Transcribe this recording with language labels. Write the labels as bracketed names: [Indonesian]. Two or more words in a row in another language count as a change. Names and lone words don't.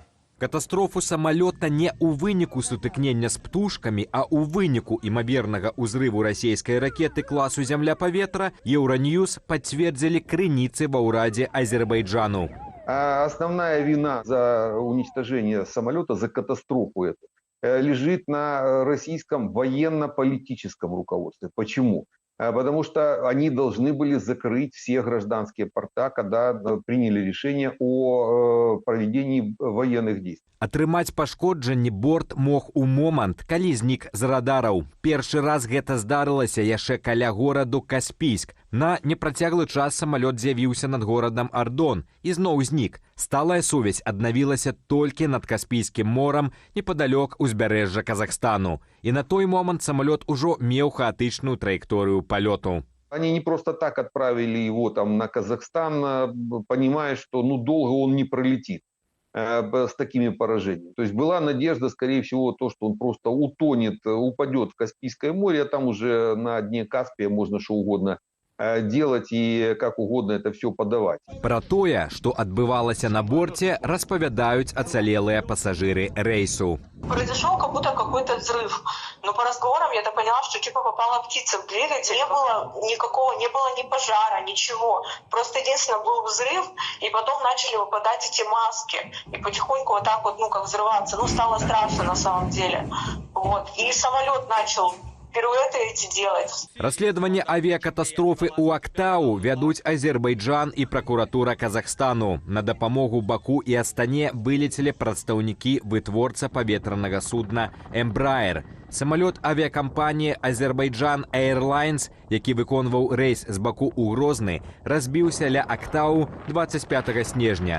[Belarusian] Катастрофу самалёта не ў выніку сутыкнення з птушкамі, а ў выніку імавернага ўзрыву расійскай ракеты класу «Зямля-паветра» Еўраньюз пацвердзілі крыніцы ва ўрадзе Азербайджану. [Russian] Основная вина за уничтожение самолета, за катастрофу эту, лежит на российском военно-политическом руководстве. Почему? Потому что они должны были закрыть все гражданские порта, когда приняли решение о проведении военных действий. [Belarusian] Атрымаць пашкоджанні борт мог у момант, калі знік з радараў. Першы раз гэта здарылася яшчэ каля гораду Каспійск. На непрацяглы час самалёт з'явіўся над горадам Ардон і зноў знік. Сталая сувязь аднавілася толькі над Каспійскім морам непадалёк узбярэжжа Казахстану. І на той момант самалёт ужо меў хаатычную траекторыю палёту. [Russian] Они не просто так отправили его там на Казахстан, понимая, что долго он не пролетит с такими поражениями. То есть была надежда, скорее всего, то, что он просто утонет, упадет в Каспийское море, а там уже на дне Каспия можно что угодно делать и как угодно это все подавать. [Belarusian] Пра тое, што адбывалася на борце, распавядаюць ацалелыя пасажыры рейсу. [Russian] Произошел как будто какой-то взрыв. Но по разговорам я так поняла, что типа попала птица в двигатель. Не было ни пожара, ничего. Просто единственное был взрыв, и потом начали выпадать эти маски. И потихоньку вот так вот, как взрываться. Стало страшно на самом деле. Вот. И самолет начал пируэты эти делать. [Belarusian] Расследаванне авіякатастрофы ў Актау вядуць Азербайджан і пракуратура Казахстану. На дапамогу Баку і Астане вылецелі прадстаўнікі вытворца паветранага судна «Эмбраер». [Russian] Самолет авиакомпании [Belarusian] Азербайджан Airlines, які выконваў рейс з Баку ў Грозны, разбіўся ля Актау 25 снежня.